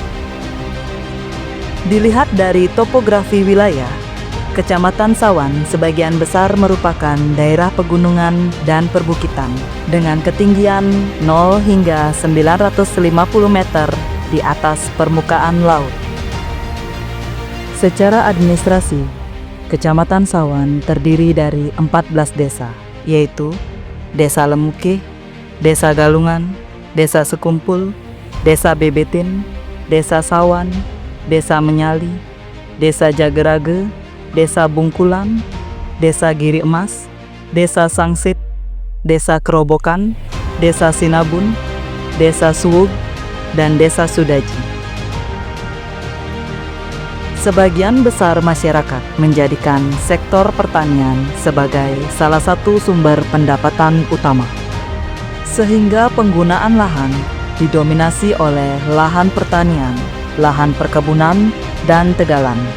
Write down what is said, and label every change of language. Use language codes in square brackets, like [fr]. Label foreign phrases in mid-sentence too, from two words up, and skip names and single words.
[id] Dilihat dari topografi wilayah, Kecamatan Sawan sebagian besar merupakan daerah pegunungan dan perbukitan dengan ketinggian 0 hingga 950 meter di atas permukaan laut. Secara administrasi, Kecamatan Sawan terdiri dari 14 desa, yaitu Desa Lemuke, Desa Galungan, Desa Sekumpul, Desa Bebetin, Desa Sawan, Desa Menyali, Desa Jagerage, Desa Bungkulan, Desa Giri Emas, Desa Sangsit, Desa Kerobokan, Desa Sinabun, Desa Suwug, dan Desa Sudaji. Sebagian besar masyarakat menjadikan sektor pertanian sebagai salah satu sumber pendapatan utama, sehingga penggunaan lahan didominasi oleh lahan pertanian, lahan perkebunan, dan tegalan.